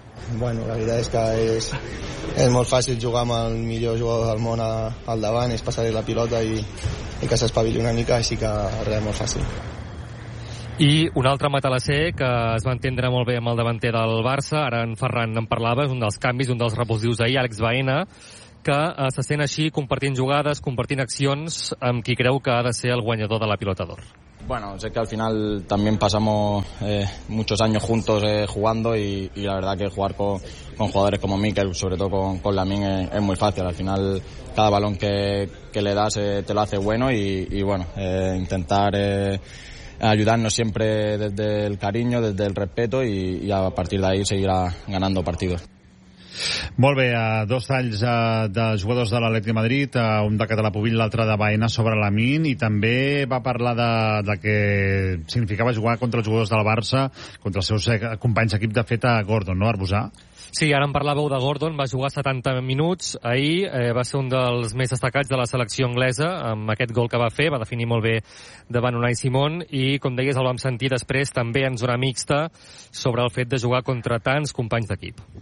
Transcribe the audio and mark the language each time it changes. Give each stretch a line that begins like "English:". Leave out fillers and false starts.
Catalan: Bueno, la veritat és que és molt fàcil jugar amb el millor jugador del món al davant, és passar-li la pilota i que s'espavili una mica, així que res, molt fàcil. I un altre matalasser que es va entendre molt bé amb el davanter del Barça, ara en Ferran en parlava, és un dels canvis, un dels repulsius d'ahir, Àlex Baena, que se sent així compartint jugades, compartint accions amb qui creu que ha de ser el guanyador de la pilota d'or.
Spanish: Bueno, sé que al final también pasamos muchos años juntos jugando y la verdad que jugar con jugadores como Mikel, sobre todo con Lamine, es muy fácil. Al final cada balón que le das te lo hace bueno y bueno, intentar ayudarnos siempre desde el cariño, desde el respeto y a partir de ahí seguirá ganando partidos.
Catalan: Molt bé, dos talls de jugadors de l'Atlètic de Madrid, un de català Pubill, l'altre de Baena sobre Lamine, i també va parlar de que significava jugar contra els jugadors del Barça, contra els seus companys d'equip, de fet, a Gordon, no, Arbusà? Sí, ara en parlàveu de Gordon, va jugar 70 minuts ahir, va ser un dels més destacats de la selecció anglesa amb aquest gol que va fer, va definir molt bé davant Unai Simón, i com deies el vam sentir després també en zona mixta sobre el fet de jugar contra tants companys d'equip.